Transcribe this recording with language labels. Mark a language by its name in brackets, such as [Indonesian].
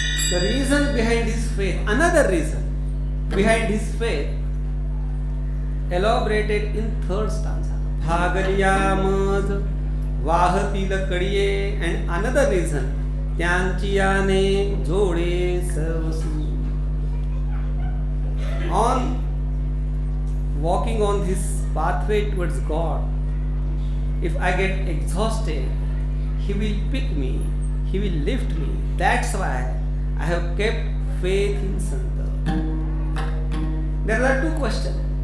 [English] The reason behind his faith, another reason behind his faith, elaborated in third stanza. [Marathi] भागलिया मज वाहतील कडिये, [English] and another reason, [Marathi] त्यांची याने जोडे सर्वसु. [English] On walking on this pathway towards God, if I get exhausted, He will pick me, He will lift me. That's why I have kept faith in Santa. There are two questions.